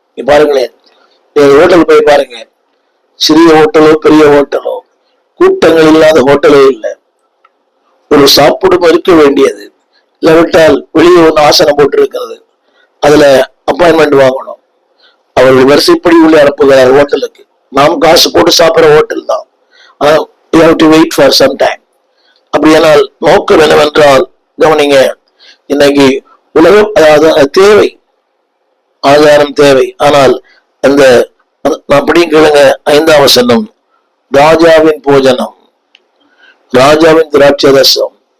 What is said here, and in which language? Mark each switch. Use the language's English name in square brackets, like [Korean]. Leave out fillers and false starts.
[Tamil] பாருங்களேன், ஹோட்டல் போய் பாருங்க, சிறிய ஹோட்டலோ பெரிய ஹோட்டலோ, கூட்டங்கள் இல்லாத ஹோட்டலே இல்லை. ஒரு சாப்பிடும் இருக்க வேண்டியது, இல்லாவிட்டால் வெளியே ஒன்று ஆசனம் போட்டு இருக்கிறது, அதுல அப்பாயின்மெண்ட் வாங்கணும். அவர்கள் வரிசைப்படி உள்ளே அனுப்புகிறார் ஹோட்டலுக்கு. நாம் காசு போட்டு சாப்பிட்ற ஹோட்டல் தான், [English] you have to wait for some time. [Tamil] அப்படியானால் நோக்கம் என்னவென்றால், கவனிங்க, இன்னைக்கு உலகம், அதாவது தேவை, ஆதாரம் தேவை. ஆனால் அந்த அப்படியும் கேளுங்க, 5ஆம் வசனம், ராஜாவின் போஜனம், ராஜாவின் திராட்சை ரசம்.